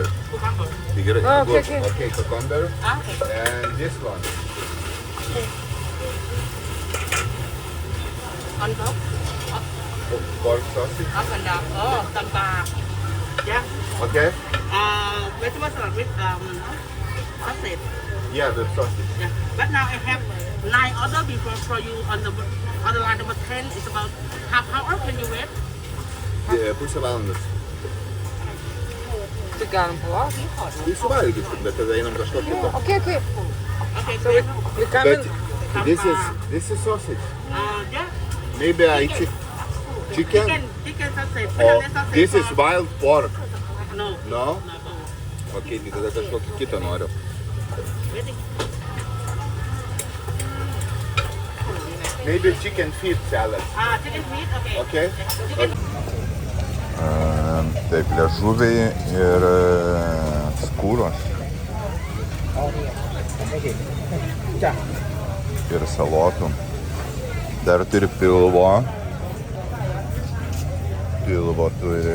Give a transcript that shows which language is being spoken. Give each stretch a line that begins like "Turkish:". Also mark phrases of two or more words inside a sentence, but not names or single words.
Lithuanian: Tai gerai.
English: Okay, cucumber. And this one. On top. Pork sausage. Up and down. Oh, tambah. Yeah. Okay. Vegetable salad with sausage. Yeah, the sausage. Yeah. But now I have 9 order before for you on the line number 10. It's about half hour. Can you wait?
Lithuanian: Pusę valandos. Tai galim palaukti. Tai suvalgyti, bet tada einam kažko kito.
English: Okay. Okay. So we come But in. this is sausage. Yeah. Maybe I chicken. Chicken sausage. Oh, Sausage this is for- wild pork. No. No? No.
Lithuanian: Okay, tai tada kažkokį kitą noriu.
English: Ready? Maybe chicken feet salad. Chicken meat. Okay. Okay?
Lithuanian: Taip, liežuviai ir skūros. Ir salotų. Dar turi pilvo. Pilvo turi.